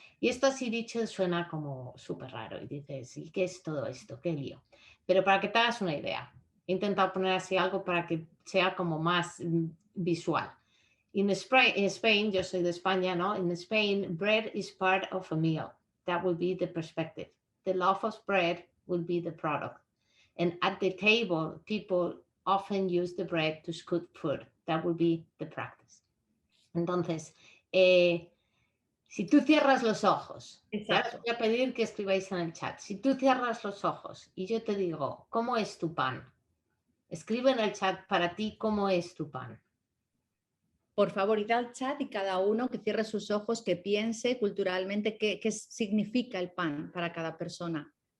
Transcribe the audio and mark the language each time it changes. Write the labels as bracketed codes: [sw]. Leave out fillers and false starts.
[es] Y esto así dicho suena como súper raro y dices, ¿y qué es todo esto? ¿Qué lío? Pero para que te hagas una idea, he intentado poner así algo para que sea como más visual. [en] In Spain, [es] yo soy de España, ¿no? [en] In Spain, bread is part of a meal. That will be the perspective. The loaf of bread will be the product. And at the table, people often use the bread to scoop food. That will be the practice. [es] Entonces, si tú cierras los ojos, ya os voy a pedir que escribáis en el chat. Si tú cierras los ojos y yo te digo, ¿cómo es tu pan? Escribe en el chat para ti cómo es tu pan. Por favor, id al chat y cada uno que cierre sus ojos, que piense culturalmente qué significa el pan para cada persona.